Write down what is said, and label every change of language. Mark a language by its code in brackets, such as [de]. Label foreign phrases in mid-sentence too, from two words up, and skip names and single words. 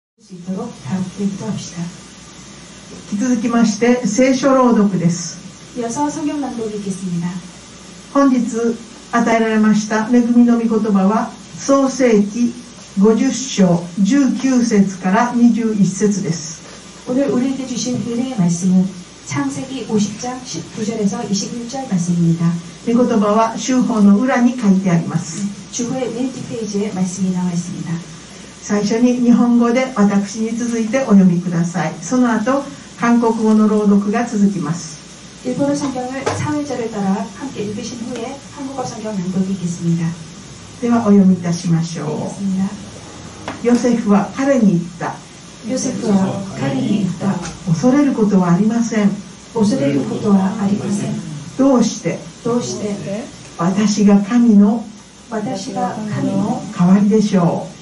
[ko] 수 있도록 다 함께 기도합시다. [ja] 引き続きまして聖書朗読です。 [ko] 이어서 성경 낭독이 있겠습니다. [ja] 本日与えられました恵みの御言葉は創世記50章19節から21節です。 [ko] 오늘 우리에게 주신 은혜의 말씀은 창세기 50장 19절에서 21절 말씀입니다. [ja] 御言葉は修法の裏に書いてあります。 [ko] 주보의 맨 뒷페이지에 말씀이 나와 있습니다. [ja] 最初に日本語で私に続いてお読みください。その後韓国語の朗読が続きます。 [ko] 일본어 성경을 3회절을 따라 함께 읽으신 후에 한국어 성경 낭독이 있겠습니다. [ja] ではお読みいたしましょう。 [ko] 읽겠습니다. [ja] ヨセフは彼に言った。 요세프와彼に言った。恐れることはありません。恐れることはありません。どうして私が神の代わりでしょう。